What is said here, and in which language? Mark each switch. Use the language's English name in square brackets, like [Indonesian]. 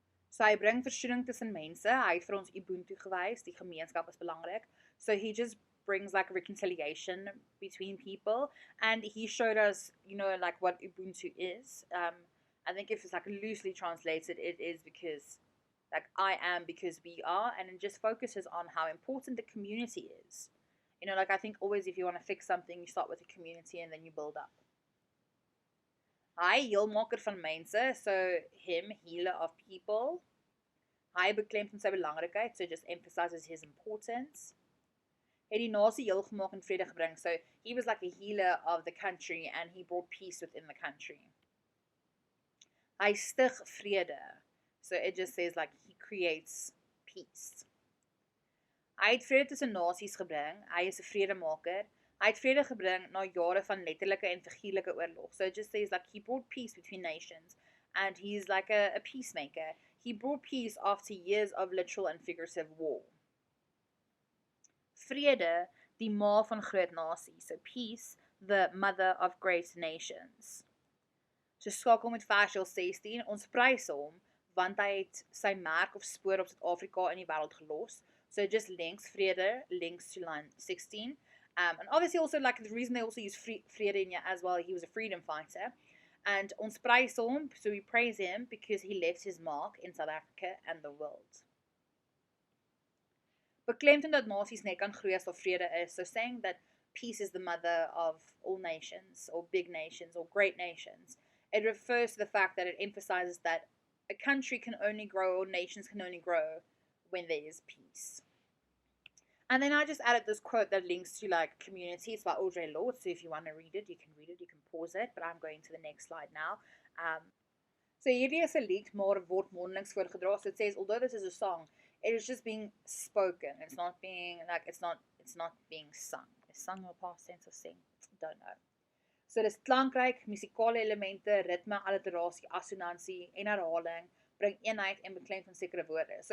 [Afrikaans] So hy bring versoening tussen mense, hy het vir ons Ubuntu gewys, die gemeenskap is belangrik. [English] So he just brings like reconciliation between people, and he showed us, like what Ubuntu is. I think if it's like loosely translated, it is because like I am because we are, and it just focuses on how important the community is. Like I think always if you want to fix something, you start with the community and then you build up. [Afrikaans] Hy, heelmaker van mense, [English] so him, healer of people. [Afrikaans] Hy beklemtoon sy belangrikheid, [English] so just emphasizes his importance. [Afrikaans] Het die nasie heel gemaak en vrede gebring, [English] so he was like the healer of the country and he brought peace within the country. [Afrikaans] Hy stig vrede, [English] so it just says like he creates peace. [Afrikaans] Hy het vrede tussen nasies gebring, hy is 'n vredemaker. Hy het vrede gebring na jare van letterlike en figuurlike oorlog. [English] So it just says like he brought peace between nations and he's like a peacemaker. He brought peace after years of literal and figurative war. [Afrikaans] Vrede, die ma van groot nasies. [English] So peace, the mother of great nations. [Afrikaans] So skakel met vers 16, ons prys hom, want hy het sy merk of spoor op Suid-Afrika in die wêreld gelos. [English] So just links vrede, links to line 16. And obviously also like the reason they also use vrede in here as well, he was a freedom fighter. And ons prys hom, so we praise him because he left his mark in South Africa and the world. [Afrikaans] Beklemtoon dat nasies net kan groei as daar vrede is. [English] So saying that peace is the mother of all nations, or big nations, or great nations. It refers to the fact that it emphasizes that a country can only grow, or nations can only grow, when there is peace. And then I just added this quote that links to like communities by Audre Lorde. So if you want to read it, you can pause it. But I'm going to the next slide now. [Afrikaans] So hierdie is 'n lied, maar word mondelings voorgedra. [English] So it says, although this is a song, it is just being spoken. It's not being like it's not being sung. Is sung or past tense of sing? Don't know. [Afrikaans] So dis klankryk, musikale elemente, ritme, alliterasie, assonansie en herhaling, bring eenheid en beklemtoon sekere woorde.